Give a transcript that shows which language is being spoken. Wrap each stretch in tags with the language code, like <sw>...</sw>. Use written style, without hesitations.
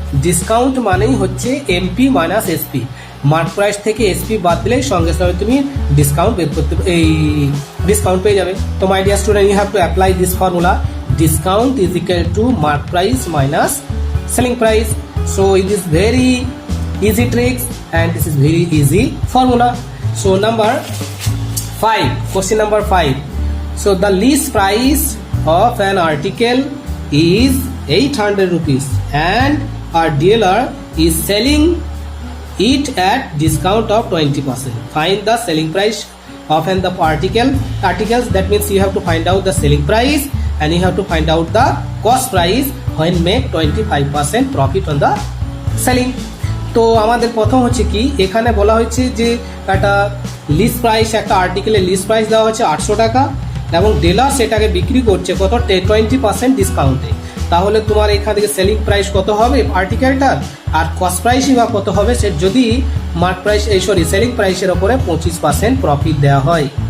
<bn>Discount মানেই হচ্ছে MP minus SP. Mark price থেকে এসপি বাদ দিলেই সঙ্গে সঙ্গে তুমি ডিসকাউন্ট বের করতে, এই ডিসকাউন্ট পেয়ে যাবে।</bn> <en>তো my dear student, you have to apply this formula, discount is equal to mark price minus selling price. So it is very easy tricks and this is very easy formula. So number 5, question number 5. So the least price of an article is 800 rupees and our dealer is selling it at discount of 20%. Find the selling price of an the articles. That means you have to find out the selling price and you have to find out the cost price when make 25% profit on the selling.</en> <bn>তো আমাদের প্রথম হচ্ছে কি, এখানে বলা হয়েছে যে একটা লিস্ট প্রাইস, একটা আর্টিকেলের লিস্ট প্রাইস দেওয়া হচ্ছে 800 টাকা এবং ডিলার সেটাকে বিক্রি করছে কত, 20% ডিসকাউন্টে। তাহলে তোমার এখান থেকে সেলিং প্রাইস কত হবে আর্টিকেলটার, আর কস্ট প্রাইসই বা কত হবে, সে যদি মার্ক প্রাইস সেলিং প্রাইসের ওপরে 25% প্রফিট দেওয়া হয়।</bn>